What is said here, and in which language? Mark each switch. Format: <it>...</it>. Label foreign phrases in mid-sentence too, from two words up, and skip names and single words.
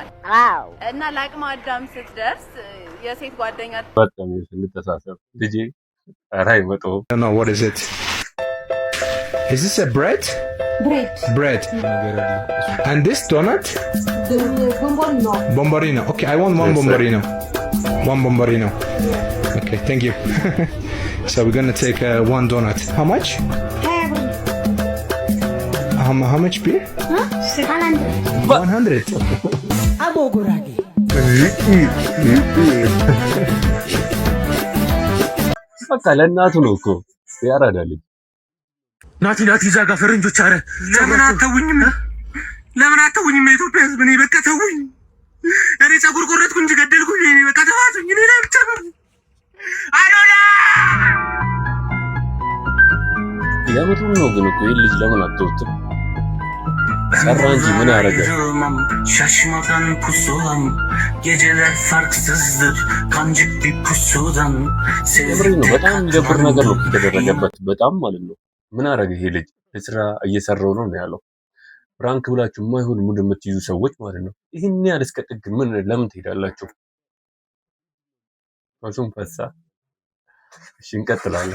<am>አዎ እና ለአቅመ አዳም ስትደርስ የሴት ጓደኛ በጣም እንተሳሰብ ልጄ ኧረ አይመጣውም።</am> <en>No, what is it? Is this a bread? Bread. And this donut? Bombolino. Bombolino. Okay, I want one bombolino. One bombolino. Okay, thank you. So we're gonna take one donut. How much? How much beer? 100. Abo Gurage.</en> <am>በቃ ለእናቱ ነው እኮ ያራዳል። ናቲ እዛ ጋር ፈረንጆች አረ ለምን አተውኝም? የኢትዮጵያ ሕዝብ እኔ በቃ ተውኝ። እኔ ፀጉር ቆረጥኩ እንጂ ገደልኩኝ። እኔ በቃ ተዋቱኝ። እኔ ላይ ብቻ ነው አዶላ የምሩን ነው ግን እኮ ይሄን ልጅ ለምን አትተውትም? ሰራ እንጂ ምን ያደርጋል?</am> <tr>Şaşmadan pusulam geceler farksızdır kancık bir pusudan</tr> <am>የምሩን ነው በጣም የሚደብር ነገር ነው የተደረገበት በጣም ማለት ነው። ምን አደረገ ይሄ ልጅ? ለስራ እየሰራው ነው ያለው። ፍራንክ ብላችሁ የማይሆን ሙድ የምትይዙ ሰዎች ማለት ነው። ይሄን ያህል እስከ ጥግ ምን ለምን ትሄዳላችሁ? ማሱም ፈሳ እሺ እንቀጥላለን።</am>